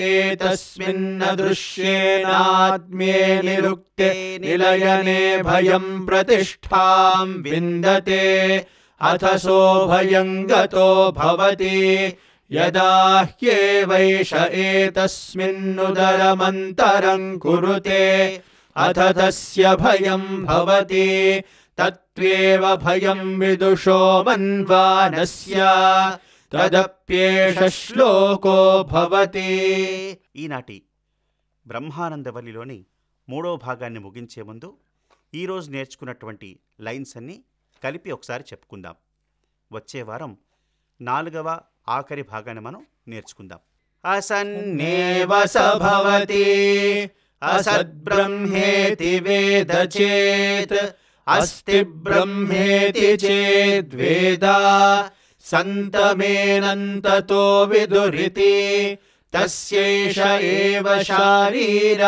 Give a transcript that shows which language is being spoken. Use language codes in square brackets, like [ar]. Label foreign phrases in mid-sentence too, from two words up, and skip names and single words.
[sa] एतस्मिन्नदृश्येनात्म्ये निरुक्ते निलयने भयं प्रतिष्ठां विन्दते अथ सोऽभयं गतो भवति यदा ह्येवैष एतस्मिन्नुदरमन्तरं कुरुते अथ तस्य भयं भवति तत्त्वेव भयं विदुषो मन्वानस्य तदप्येष श्लोको भवति. [te] ఈనాటి బ్రహ్మానందవల్లిలోని మూడో భాగాన్ని ముగించే ముందు ఈరోజు నేర్చుకున్నటువంటి లైన్స్ అన్నీ కలిపి ఒకసారి చెప్పుకుందాం. వచ్చే వారం 4వ ఆఖరి భాగాన్ని మనం నేర్చుకుందాం. [sa] असन्नेव स भवति असद्ब्रह्मेति वेद चेत् अस्ति ब्रह्मेति चेद्वेद सन्तमेनन्ततो विदुरिति तस्यैष एव शारीर